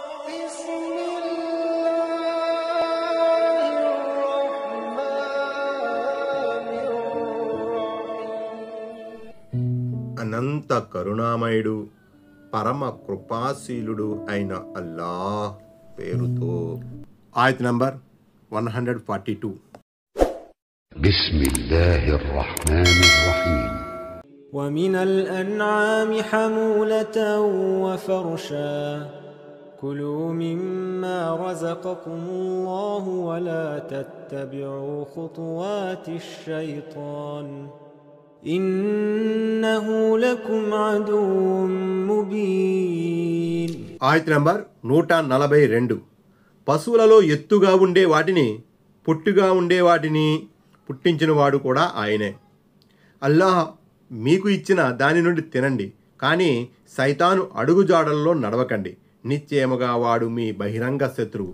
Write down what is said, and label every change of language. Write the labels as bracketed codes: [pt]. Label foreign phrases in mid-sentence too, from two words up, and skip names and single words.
[ar] بسم الله الرحمن الرحيم. [te] అనంత కరుణామయుడు పరమ కృపాశీలుడు అయిన అల్లాహ్ పేరుతో. ఆయత్ నంబర్ 142. [ar] بسم الله الرحمن الرحيم. ومن الأنعام حمولة وفرشا كلوا مما رزقكم الله ولا تتبعوا خطوات الشيطان إنه لكم عدو مبين. [te] ఆయత్ నంబర్ 142. పశువులలో ఎత్తుగా ఉండే వాటిని పొట్టుగా ఉండే వాటిని పుట్టించిన వాడు కూడా ఆయనే. అల్లాహ్ మీకు ఇచ్చిన దాని నుండి తినండి, కానీ సైతాను అడుగుజాడల్లో నడవకండి, నిశ్చయముగా వాడు మీ బహిరంగ శత్రువు.